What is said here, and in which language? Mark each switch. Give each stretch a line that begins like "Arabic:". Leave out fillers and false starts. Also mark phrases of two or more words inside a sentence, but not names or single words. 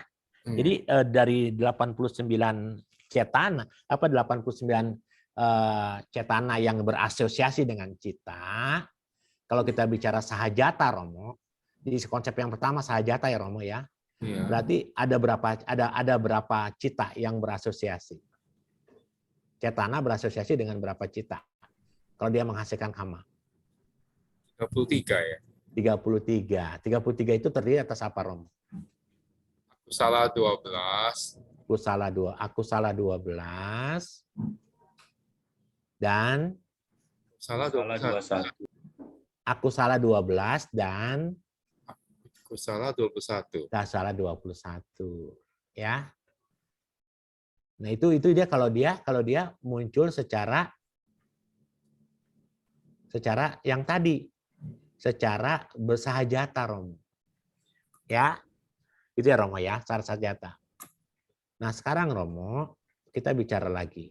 Indonesian: Jadi dari 89 cetana, 89 cetana yang berasosiasi dengan cita, kalau kita bicara sahajata Romo, di konsep yang pertama sahajata ya Romo ya. Iya. Berarti ada berapa cita yang berasosiasi? Cetana berasosiasi dengan berapa cita? Kalau dia menghasilkan kama? 33 ya. 33. 33 itu terdiri atas apa Romo? Kusala 12. Kusala 12 dan Kusala 21. Akusala 12 dan Kusala 21. Dasala 21 ya. Nah, itu dia kalau dia muncul secara yang tadi, secara bersahajata Romo. Ya. Itu ya Romo ya, secara sahajata. Nah, sekarang Romo, kita bicara lagi.